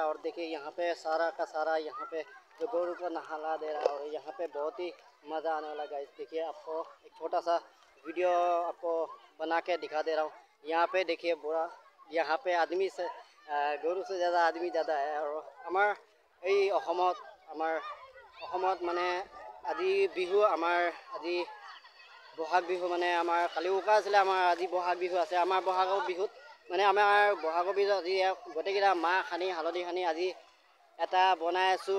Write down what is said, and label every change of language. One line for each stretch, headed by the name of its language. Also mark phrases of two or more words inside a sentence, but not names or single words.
Hindi: और देखिए यहाँ पे सारा का सारा यहाँ पे जो गौरू का नहाला दे रहा है और यहाँ पे बहुत ही मज़ा आने वाला। गाइस देखिए, आपको एक छोटा सा वीडियो आपको बना के दिखा दे रहा हूँ। यहाँ पे देखिए बुरा यहाँ पे आदमी से गौरू से ज़्यादा आदमी ज़्यादा है। और हमार
Assamese: মানে আজি বিহু আজি বহাগ বিহু আমাৰ কালি উকা আছিলে। আমাৰ আজি বহাগ বিহু আছে। আমাৰ বহাগৰ বিহুত আমাৰ বহাগৰ বিহুত আজি গোটেইকেইটা মাহ সানি হালধি সানি আজি এটা বনাই আছোঁ।